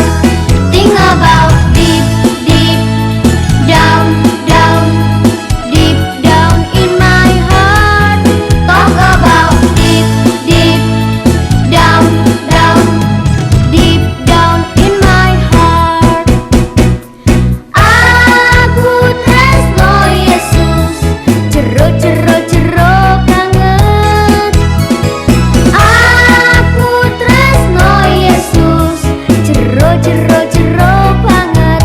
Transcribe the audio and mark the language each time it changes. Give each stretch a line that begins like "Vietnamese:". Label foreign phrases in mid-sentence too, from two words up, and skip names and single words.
English: Think about deep, deep down, down, deep down in my heart. Talk about deep, deep down, down, deep down in my heart.
Javanese: Aku tresno Yesus, jero jero jero banget. Aku tresno Yesus, jero jero jero banget.